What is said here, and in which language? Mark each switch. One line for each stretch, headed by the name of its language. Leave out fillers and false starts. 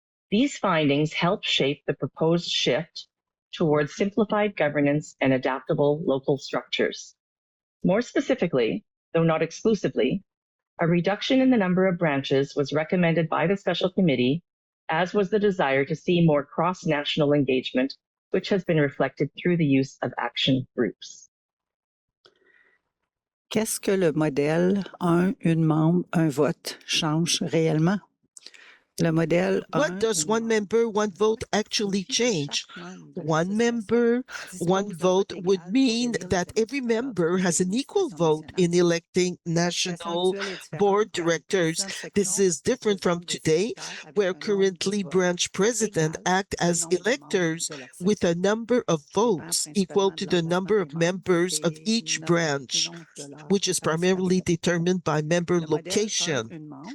English: These findings help shape the proposed shift towards simplified governance and adaptable local structures. More specifically, though not exclusively, a reduction in the number of branches was recommended by the Special Committee, as was the desire to see more cross-national engagement, which has been reflected through the use of action groups.
French: Qu'est-ce que le modèle un, une membre, un vote change réellement? Le modèle
English: What does one member, one vote actually change? One member, one vote would mean that every member has an equal vote in electing national board directors. This is different from today, where currently branch presidents act as electors with a number of votes equal to the number of members of each branch, which is primarily determined by member location.